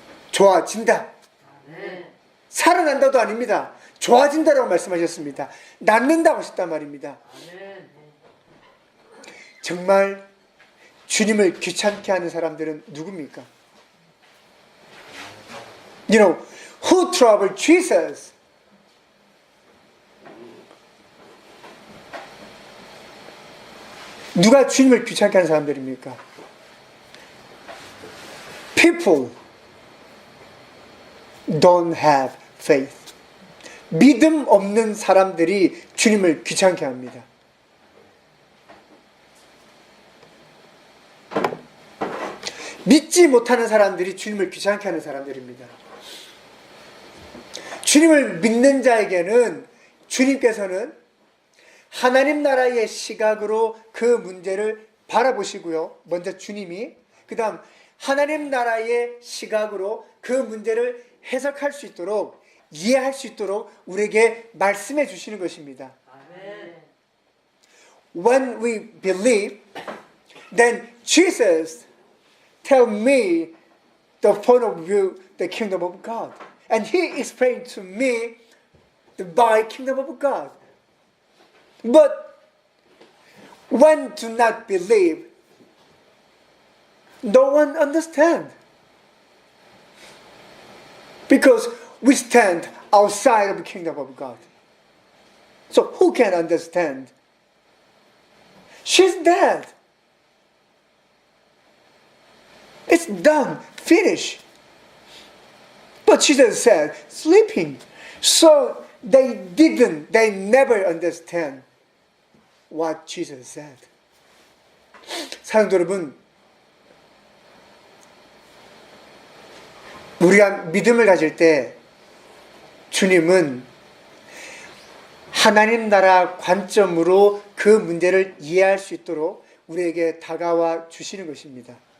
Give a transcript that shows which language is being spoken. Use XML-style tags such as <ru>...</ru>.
<ko>좋아진다. 아멘. 살아난다도 아닙니다. 좋아진다라고 말씀하셨습니다. 낫는다고 하셨단 말입니다. 아멘. 정말 주님을 귀찮게 하는 사람들은 누굽니까?</ko> <en>You know, who trouble Jesus?</en> <ko>누가 주님을 귀찮게 하는 사람들입니까?</ko> <en>People don't have faith.</en> <ko>믿음 없는 사람들이 주님을 귀찮게 합니다. 믿지 못하는 사람들이 주님을 귀찮게 하는 사람들입니다. 주님을 믿는 자에게는 주님께서는 하나님 나라의 시각으로 그 문제를 바라보시고요. 먼저 주님이, 그 다음 하나님 나라의 시각으로 그 문제를 해석할 수 있도록, 이해할 수 있도록 우리에게 말씀해 주시는 것입니다.</ko> <en>When we believe, then Jesus tell me the point of view, the kingdom of God. And he explained to me the kingdom of God. But when do not believe, no one understand. Because we stand outside of the kingdom of God. So who can understand? She's dead. It's done, finished. But Jesus said, sleeping. So they never understand what Jesus said.</en> <ko>사랑도 여러분, 우리가 믿음을 가질 때 주님은 하나님 나라 관점으로 그 문제를 이해할 수 있도록 우리에게 다가와 주시는 것입니다.</ko>